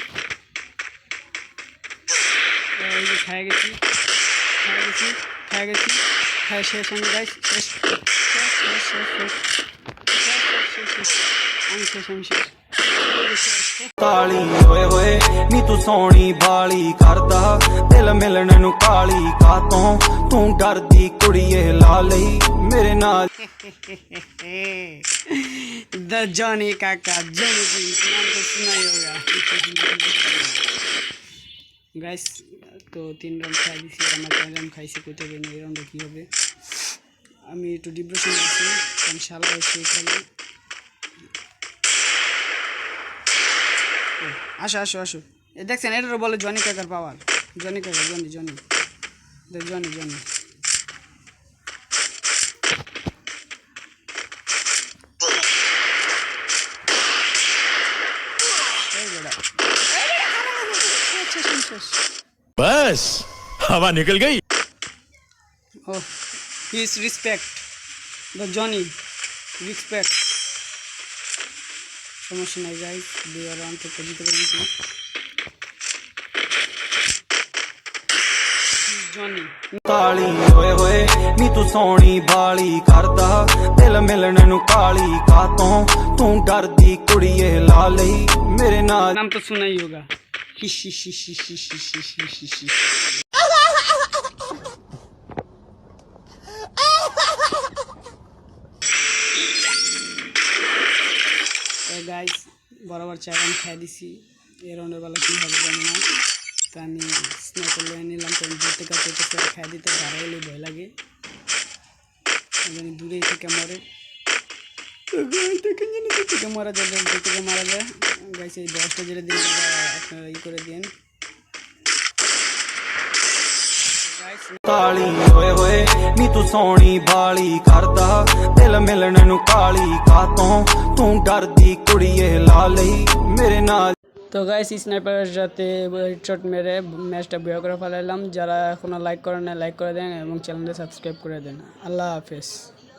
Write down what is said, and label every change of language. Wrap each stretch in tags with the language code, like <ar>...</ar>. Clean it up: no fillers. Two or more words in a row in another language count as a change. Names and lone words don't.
<bn>এই যে খাই গেছি খাই শেষ আমি গাইস শেষ আমি শেষ</bn> <pa>ਕਾਲੀ ਓਏ ਹੋਏ ਨੀ ਤੂੰ ਸੋਹਣੀ ਬਾਲੀ ਕਰਦਾ ਦਿਲ ਮਿਲਣ ਨੂੰ ਕਾਲੀ ਕਾਤੋਂ ਤੂੰ ਡਰਦੀ ਕੁੜੀਏ ਲਾ ਲਈ ਮੇਰੇ ਨਾਲ</pa> <bn>द जॉनी काका जॉनी जी</bn> <hi>नाम तो सुना ही होगा</hi> <bn>गाइस तो 3 রাউন্ড খাই দিছি আমার 4 রাউন্ড খাইছি কইতে গেলে এই রাউন্ডে কি হবে আমি একটু ডিপ্রেশন আছি ইনশাআল্লাহ হচ্ছে এখানে আসো এ দেখছেন এটারও বলে জনি কাকার পাওয়ার জনি কাকা জনি</bn> <hi>बस हवा निकल गई</hi> <bn>ও</bn> <en>his respect the Johnny respect</en> <bn>সমস্যা নাই গাইস 2 রাউন্ড থেকে জিতে গেছি ਜੌਨੀ</bn> <pa>ਕਾਲੀ ਓਏ ਹੋਏ ਨੀ ਤੂੰ ਸੋਹਣੀ ਬਾਲੀ ਕਰਦਾ ਦਿਲ ਮਿਲਣ ਨੂੰ ਕਾਲੀ ਕਾਤੋਂ ਤੂੰ ਡਰਦੀ ਕੁੜੀਏ ਲਾ ਲਈ ਮੇਰੇ ਨਾਲ</pa> <hi>नाम तो सुना ही होगा</hi> <bn>গাইস বরাবর 4 রাউন্ড খেয়ে দিছি এই রাউন্ডের বেলা কী হবে জানি না তো আমি স্নাইপার লয়ে নিলাম তো দূর থেকে খেয়ে দিতে দাঁড়াইলে ভয় লাগে দূরেই থেকে মরে থেকে মারা যাবে থেকে মারা যায় গাইছে এই 10টা যেটা দিন আপনারা ই করে দিন</bn> <pa>ਕਾਲੀ ਓਏ ਹੋਏ ਨੀ ਤੂੰ ਸੋਹਣੀ ਬਾਲੀ ਕਰਦਾ ਦਿਲ ਮਿਲਣ ਨੂੰ ਕਾਲੀ ਕਾਤੋਂ ਤੂੰ ਡਰਦੀ ਕੁੜੀਏ ਲਾ ਲਈ ਮੇਰੇ ਨਾਲ</pa> <bn>তো গাইস স্নাইপারের সাথে হেডশট মেরে ম্যাচটা বয়া করে ফেলাইলাম যারা এখনো লাইক করেন না লাইক করে দেন এবং চ্যানেলটা সাবস্ক্রাইব করে দেন আল্লাহ হাফেজ</bn>